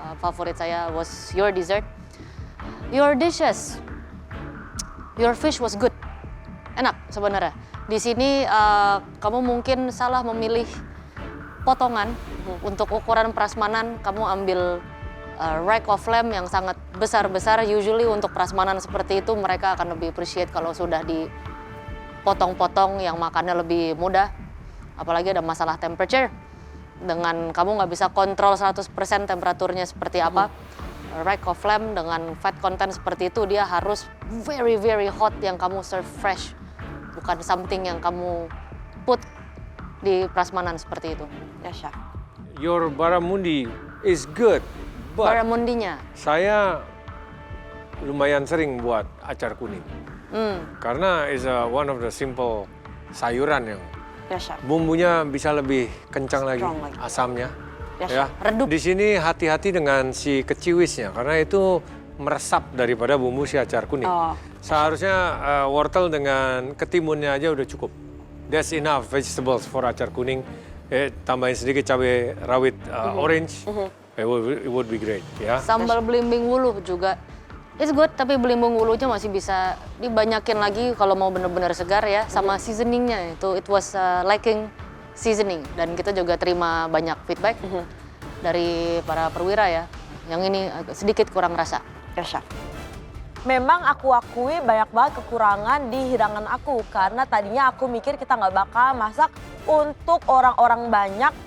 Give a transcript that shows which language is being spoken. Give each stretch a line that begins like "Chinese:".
Indonesian: Favorit saya
English: was your dessert. Your dishes, your fish was good.
Indonesian: Enak sebenarnya. Di sini kamu mungkin salah memilih potongan. Untuk ukuran prasmanan, kamu ambil rack of lamb yang sangat besar-besar. Usually untuk prasmanan seperti itu mereka akan lebih appreciate kalau sudah dipotong-potong yang makannya lebih mudah. Apalagi ada masalah temperature. Dengan kamu nggak bisa kontrol 100% temperaturnya seperti apa. Rack of lamb dengan fat content seperti itu, dia harus
English: very very hot
Indonesian: yang kamu serve fresh. Bukan something yang kamu put di prasmanan seperti itu. Ya, Chef.
English: Your barramundi is good, but
Indonesian: Barramundinya. saya lumayan sering buat acar kuning. Karena
English: is one of the simple
Indonesian: sayuran yang Ya, Chef. bumbunya bisa lebih kencang lagi, Strong lagi. asamnya. Ya. Redup. Di sini hati-hati dengan si keciwisnya karena itu meresap daripada bumbu si acar kuning. Oh. Seharusnya wortel dengan ketimunnya aja udah cukup.
English: That's enough vegetables for acar kuning.
Indonesian: Tambahin sedikit cabai rawit orange.
English: It would be great.
Indonesian: Ya. Sambal belimbing wuluh juga.
English: It's good,
Indonesian: tapi belimbing wuluhnya masih bisa dibanyakin lagi kalau mau bener-bener segar ya. Sama seasoningnya itu,
English: it was lacking seasoning.
Indonesian: Dan kita juga terima banyak feedback dari para perwira ya. Yang ini sedikit kurang rasa. Ya, Chef. Memang aku akui banyak banget kekurangan di hidangan aku. Karena tadinya aku mikir kita nggak bakal masak untuk orang-orang banyak.